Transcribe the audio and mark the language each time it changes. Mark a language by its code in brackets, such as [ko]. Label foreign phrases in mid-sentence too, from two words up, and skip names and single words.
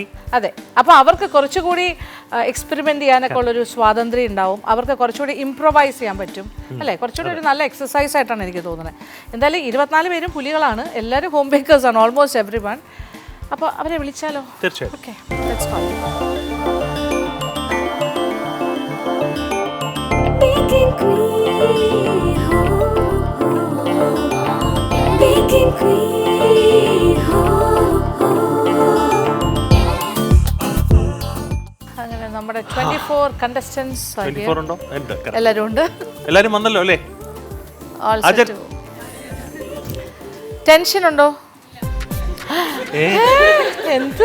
[ml] അതെ, അപ്പോൾ അവർക്ക് കുറച്ചുകൂടി എക്സ്പെരിമെന്റ് ചെയ്യാനൊക്കെ ഉള്ളൊരു സ്വാതന്ത്ര്യം ഉണ്ടാവും. അവർക്ക് കുറച്ചുകൂടി ഇംപ്രൊവൈസ് ചെയ്യാൻ പറ്റും, അല്ലേ? കുറച്ചുകൂടി ഒരു നല്ല എക്സസൈസ് ആയിട്ടാണ് എനിക്ക് തോന്നുന്നത്. എന്തായാലും 24 പേരും പുലികളാണ്, എല്ലാവരും [en] home bakers [ml] ആണ്, [en] almost every one. [ml] അപ്പോൾ അവരെ വിളിച്ചാലോ? തീർച്ചയായും. ഓക്കെ, [en] let's go. Baking Queen, ho, ho. Baking Queen, ho, ho. [ml] അങ്ങനെ നമ്മുടെ 24 കണ്ടസ്റ്റൻസ് 24 ഉണ്ടോ? ഉണ്ട്. എല്ലാവരും ഉണ്ട്. എല്ലാരും വന്നല്ലോ അല്ലേ? [en] All [ml] അജയ്. set. ടെൻഷൻ ഉണ്ടോ? എന്ത്?